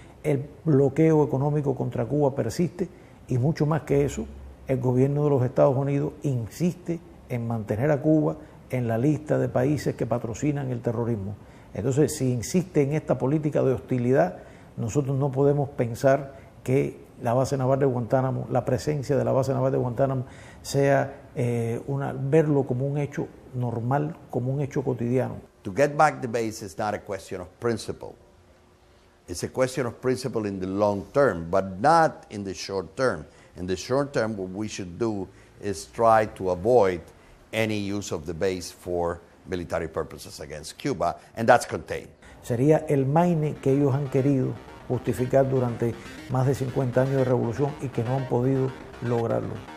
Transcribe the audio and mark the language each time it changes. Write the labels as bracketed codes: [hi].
[es] El bloqueo económico contra Cuba persiste y mucho más que eso, el gobierno de los Estados Unidos insiste en mantener a Cuba en la lista de países que patrocinan el terrorismo. Entonces, si insiste en esta política de hostilidad, nosotros no podemos pensar que la base naval de Guantánamo, la presencia de la base naval de Guantánamo, sea verlo como un hecho normal, como un hecho cotidiano. [en] To get back the base is not a question of principle. It's a question of principle in the long term, but not in the short term. In the short term, what we should do is try to avoid any use of the base for military purposes against Cuba, and that's contained. [es] Sería el maine que ellos han querido justificar durante más de 50 años de revolución y que no han podido lograrlo.